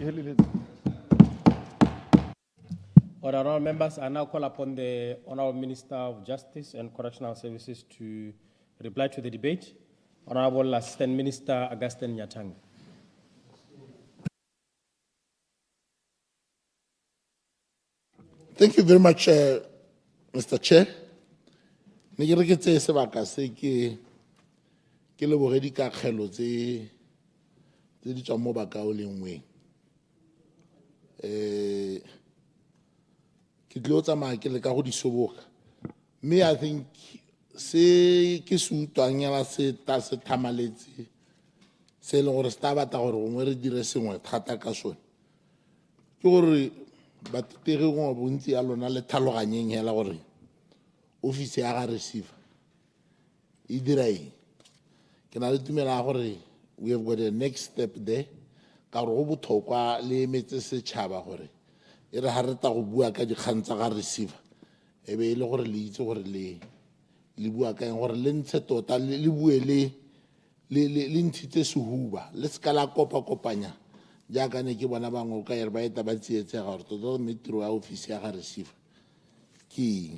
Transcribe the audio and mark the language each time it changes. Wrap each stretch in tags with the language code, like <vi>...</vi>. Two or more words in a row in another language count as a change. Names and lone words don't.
<en>Honourable members, I now call upon the Honourable Minister of Justice and Correctional Services to reply to the debate. Honourable Assistant Minister Augustine Nyatangi. Thank you very much, Mr. Chair.</en> <tn>Ne ke re ke tse sebaka se ke ke leboge dikakgelo tse di tswang mo bakaolengweng. Ke tlo tsamaya ke leka go di soboga. Me</tn> <en>I think</en> <tn>se ke se utlwang yala se thamaletse se e leng gore se ta batla gore gongwe re dire sengwe thata ka sone ke gore batutegi gongwe bontsi ya lona le tlhaloganyeng hela gore office ya ga receiver e dira eng. Ke na le tumela gore</tn> <en>we have got a next step there</en> <tn>ka gore go botlhokwa le emetse setšhaba gore e re ga re ta go bua ka dikgang tsa ga receiver e be e le gore le itse gore le bua ka eng gore le ntshe tota le bue le ntshitse sehuba le se ka la kopakopanya jaaka ne ke bona bangwe o ka ere ba eta ba tsietsega gore tota metiro ya office ya ga receiver ke eng.</tn>